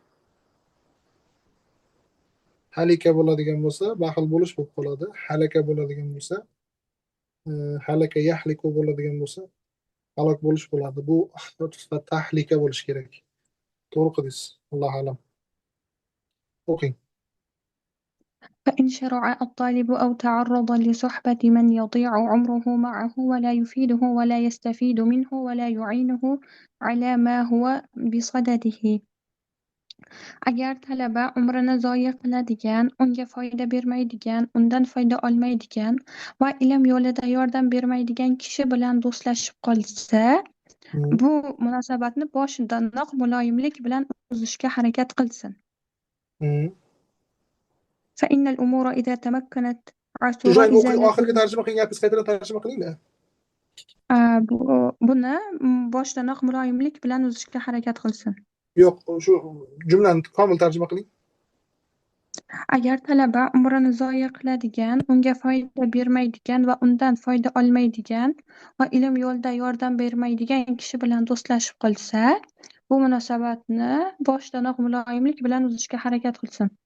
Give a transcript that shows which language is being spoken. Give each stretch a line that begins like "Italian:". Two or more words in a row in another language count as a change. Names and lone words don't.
Uzbek: Halika bo'ladigan bo'lsa, baxil bo'lish bo'lib qoladi. Halaka bo'ladigan bo'lsa,
Arabic: هلك يهلك
Uzbek: bo'ladigan bo'lsa, halok bo'lish bo'ladi. Bu tahlika bo'lish kerak. To'g'ri qildingiz.
Arabic: الله أعلم.
Uzbek: O'qing.
Arabic: فإن شرع الطالب أو تعرض لصحبة من يضيع عمره معه ولا يفيده ولا يستفيد منه ولا يعينه على ما هو بصدده.
Uzbek: Agar talaba umrini zoya qiladigan, unga foyda bermaydigan, undan foyda olmaydigan va ilm yo'lida yordam bermaydigan kishi bilan do'stlashib qolsa, bu munosabatni boshidanoq muloyimlik bilan uzishga harakat qilsin.
Arabic: فإن الأمور إذا تمكنت عثر
Uzbek: Jo'jayin o'qing, إزالة oxirgi tarjima qilgan gapingizni qaytadan tarjima qilinglar. buni boshidanoq muloyimlik bilan uzishga harakat qilsin. Yo'q, shu jumlani komil tarjima qiling. Agar talaba umrini zoya qiladigan, unga foyda bermaydigan va undan foyda olmaydigan va ilm yo'lida yordam bermaydigan kishi bilan do'stlashib qolsa, bu munosabatni boshidanoq muloyimlik bilan uzishga harakat qilsin.